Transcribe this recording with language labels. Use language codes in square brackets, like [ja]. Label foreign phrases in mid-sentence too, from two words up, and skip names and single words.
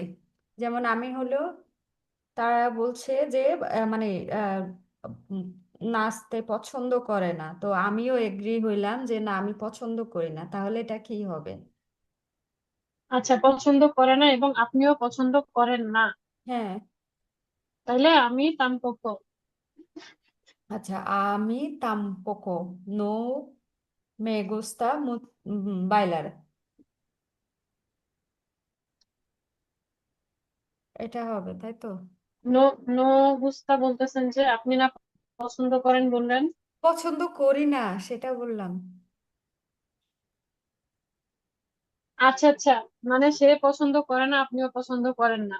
[bn] যেমন আমি হলো, তারা বলছে যে মানে আহ, উম, নাচতে পছন্দ করে না, তো আমিও এগ্রি হইলাম যে না আমি পছন্দ করি না, তাহলে এটা কি হবে? আচ্ছা, পছন্দ করে না এবং আপনিও পছন্দ করেন না, হ্যাঁ। তাইলে আমি তাম্পোকো। আচ্ছা, আমি [es] tampoco no me gusta bailar, [bn] এটা হবে তাই তো? [es] no, no gusta [bn] বলতেছেন যে আপনি না পছন্দ করেন বললেন। পছন্দ করি না সেটা বললাম। আচ্ছা আচ্ছা, মানে সে পছন্দ করে না, আপনিও পছন্দ করেন না।